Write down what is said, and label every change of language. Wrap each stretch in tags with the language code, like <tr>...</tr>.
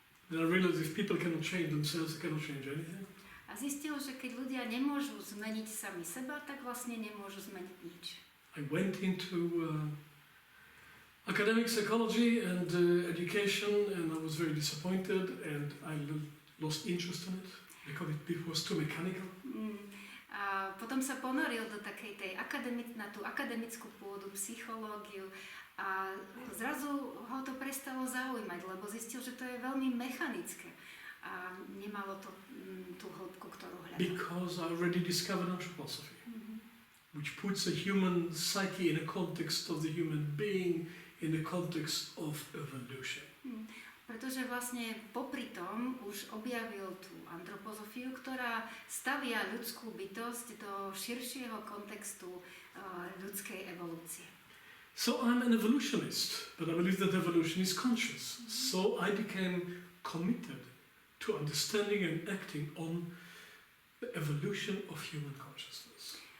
<en>Then I realized if people cannot change themselves, they cannot change anything.</en> <sk>A zistil, že keď ľudia nemôžu zmeniť sami seba, tak vlastne nemôžu zmeniť nič.</sk> <en>I went into academic psychology and education, and I was very disappointed, and I lost interest in it because it was too mechanical.</en> <sk>A potom sa ponoril do takej na tú akademickú pôdu, psychológiu, a zrazu ho to prestalo zaujímať, lebo zistil, že to je veľmi mechanické a nemalo to tú hĺbku, ktorú hľadal.</sk> <en>Because I already discovered anthroposophy. Which puts the human psyche in a context of the human being, in the context of evolution.</en> <sk>Pretože vlastne popri tom už objavil tú antropozofiu, ktorá stavia ľudskú bytosť do širšieho kontextu ľudskej evolúcie.</sk> <en>So I'm an evolutionist, but I believe that evolution is conscious. So I became committed to understanding and acting on the evolution of human consciousness.</en>